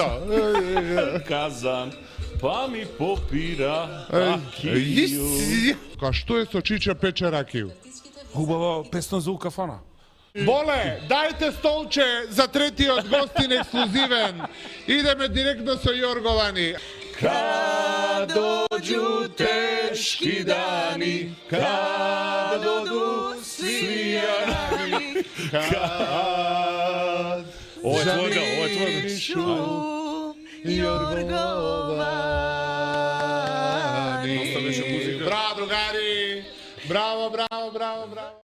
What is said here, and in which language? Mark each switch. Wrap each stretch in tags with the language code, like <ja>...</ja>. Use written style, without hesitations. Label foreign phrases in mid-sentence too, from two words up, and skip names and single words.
<mk>казан, па ми попира акију. Ка што е со Чича Печеракију? Хубава песна за укафана. Боле, дајте столче за третиот гостин ексклузивен. Идеме директно со Јорговани.</mk> <sr>Кад доđu teški dani, kad odu svi rani, kad ovo je tvojega. Jorgovani.</sr> <mk>Браво, другари! Браво!</mk>